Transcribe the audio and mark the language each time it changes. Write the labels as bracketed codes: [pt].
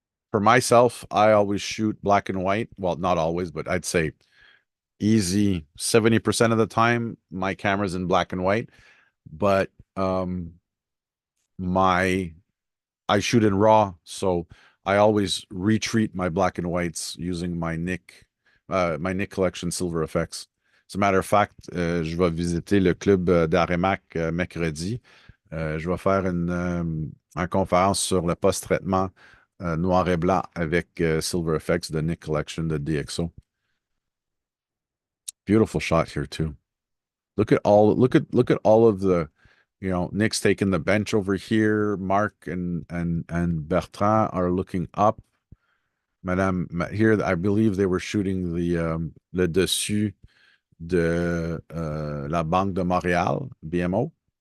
[en] For myself, I always shoot black and white. Well, not always, but I'd say easy 70% of the time my camera's in black and white. But my I shoot in RAW, so I always retreat my black and whites using my Nick collection Silver Effects. As a matter of fact, [fr] je vais visiter le club d'Aremac mercredi. Je vais faire une conférence sur le post-traitement noir et blanc avec Silver Effects de Nick Collection de DxO. [en] Beautiful shot here too. Look at all of the, Nick's taking the bench over here. Mark and Bertrand are looking up. Here, I believe they were shooting [fr] le dessus de la [en] Banque de Montréal, BMO.